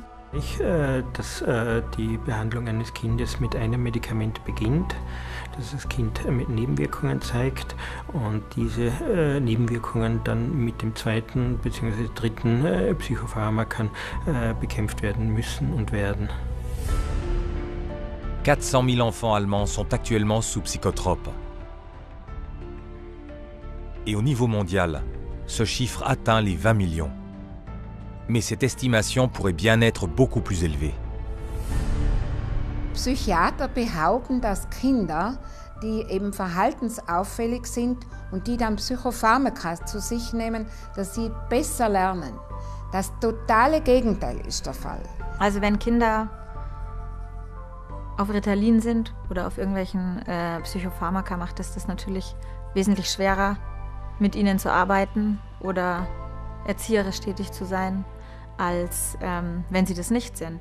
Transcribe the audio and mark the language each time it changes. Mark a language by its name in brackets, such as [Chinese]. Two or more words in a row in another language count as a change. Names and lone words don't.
[German] Dass die Behandlung eines Kindes mit einem Medikament beginnt, dass das Kind mit Nebenwirkungen zeigt und diese Nebenwirkungen dann mit dem zweiten bzw. dritten Psychopharmakan bekämpft werden müssen und werden. [French] 400 000 enfants allemands sont actuellement sous psychotropes. Et au niveau mondial, ce chiffre atteint les 20 millions. Mais cette estimation pourrait bien être beaucoup plus élevée. [German] Psychiater behaupten, dass Kinder, die eben verhaltensauffällig sind und die dann Psychopharmaka zu sich nehmen, dass sie besser lernen. Das totale Gegenteil ist der Fall. Also wenn Kinder auf Ritalin sind oder auf irgendwelchen Psychopharmaka, macht es das natürlich wesentlich schwerer, mit ihnen zu arbeiten oder erzieherisch tätig zu sein, als wenn sie das nicht sind.